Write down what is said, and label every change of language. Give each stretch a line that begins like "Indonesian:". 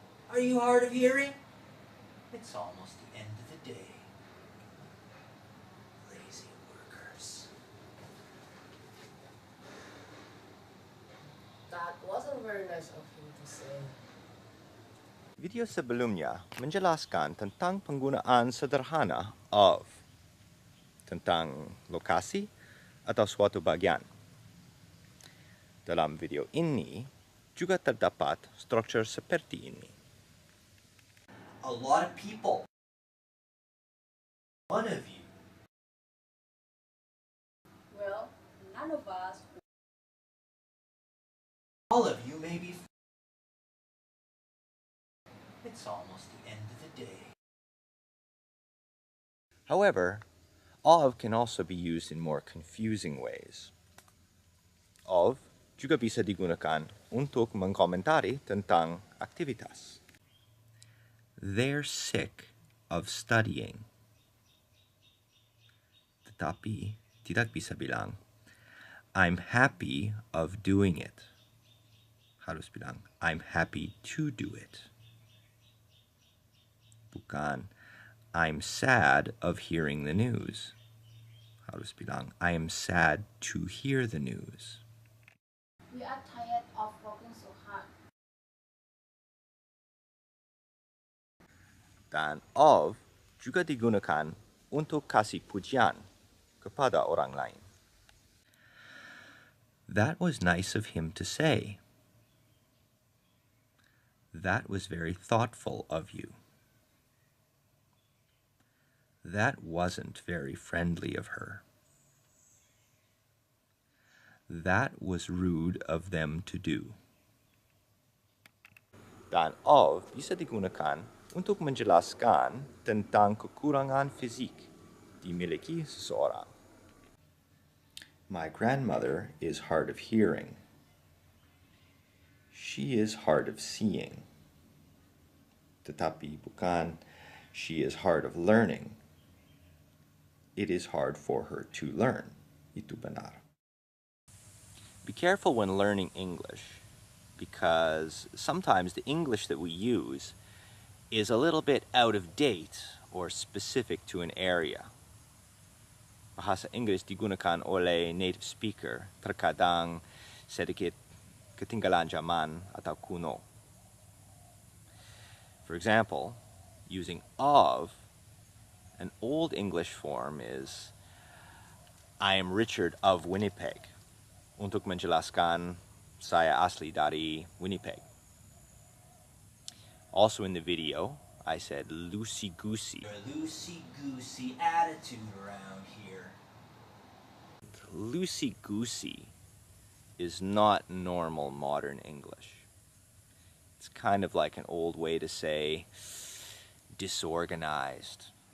English: Are you hard of hearing? It's almost the end of the day. Lazy workers. That wasn't very nice of him to say.
Indonesian: Video sebelumnya menjelaskan tentang penggunaan sederhana of tentang lokasi atau suatu bagian. Dalam video ini juga terdapat struktur seperti ini.
English: A lot of people. One of you. Well, none of us. All of you may be. It's almost the end of the day. However, of can also be used in more confusing ways.
Indonesian: Of juga bisa digunakan untuk mengkomentari tentang aktivitas.
English: They're sick of studying.
Indonesian: Tetapi tidak bisa bilang,
English: I'm happy of doing it.
Indonesian: Harus bilang,
English: I'm happy to do it.
Indonesian: Bukan,
English: I'm sad of hearing the news.
Indonesian: Harus bilang,
English: I am sad to hear the news. We are tired of working so hard.
Indonesian: Dan of juga digunakan untuk kasih pujian kepada orang lain.
English: That was nice of him to say. That was very thoughtful of you. That wasn't very friendly of her. That was rude of them to do.
Indonesian: Dan of bisa digunakan untuk menjelaskan tentang kekurangan fisik dimiliki seseorang.
English: My grandmother is hard of hearing. She is hard of seeing.
Indonesian: Tetapi bukan,
English: she is hard of learning. It is hard for her to learn.
Indonesian: Itu benar.
English: Be careful when learning English, because sometimes the English that we use is a little bit out of date or specific to an area.
Indonesian: Bahasa Inggris digunakan oleh native speaker terkadang sedikit ketinggalan zaman atau kuno.
English: For example, using of, an old English form is I am Richard of Winnipeg.
Indonesian: Untuk menjelaskan saya asli dari Winnipeg.
English: Also in the video, I said loosey-goosey. Your loosey-goosey attitude around here. Loosey-goosey is not normal modern English. It's kind of like an old way to say disorganized.